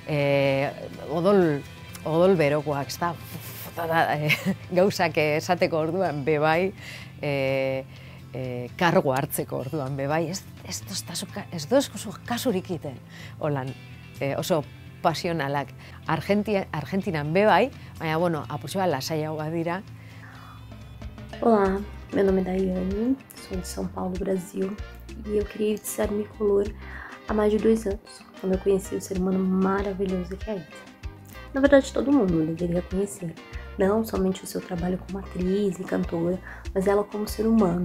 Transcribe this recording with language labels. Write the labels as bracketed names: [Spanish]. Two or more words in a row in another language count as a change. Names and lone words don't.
[Basque] odol berokoak, gauzak esateko orduan bebai, kargo hartzeko orduan bebai, ez dozko kasurik iten, oso pasionalak. Argentinan bebai, baina, apurtxoa lasaiagoa dira. [Portuguese] Olá, meu nome é Daiane, sou de São Paulo, Brasil, e eu criei o Diário Micolor há mais de 2 anos, quando eu conheci o ser humano maravilhoso que é Ita. Na verdade, todo mundo deveria conhecer, não somente o seu trabalho como atriz e cantora, mas ela como ser humano.